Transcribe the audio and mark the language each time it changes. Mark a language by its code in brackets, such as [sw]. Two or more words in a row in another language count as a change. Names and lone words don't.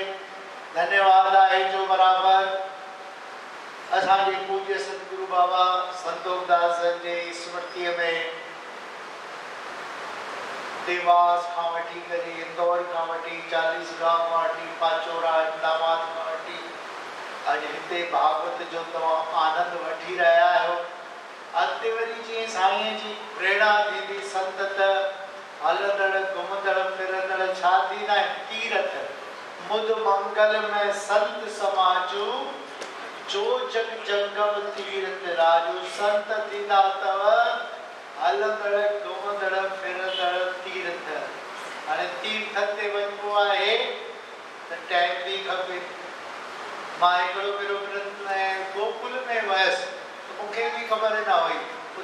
[sd] धन्यवाद आहे जो बराबरि असांजे पूज्य सतगुरु बाबा संतोखदास जे स्मृतिअ में देवास खां वठी करे इंदौर खां वठी चालीसगांव खां वठी पाचोरा अहमदाबाद खां वठी अॼु हिते भागवत जो तव्हां आनंद वठी रहिया आहियो। अॻिते वरी जीअं साईंअ जी प्रेरणा थींदी, संत त हलंदड़ घुमंदड़ फिरंदड़ छा थींदा आहिनि? तीरथ। [awa] मुद मंगल में संत समाजो जो जग जंगम तीरथ राजो। [sd] संत थींदा अथव हलंदड़ घुमंदड़ फिरंदड़ तीर्थ। हाणे तीर्थ ते वञिबो आहे त टाइम बि खपे। मां हिकिड़ो भेरो गोकुल में वियसि त मूंखे बि ख़बर न हुई।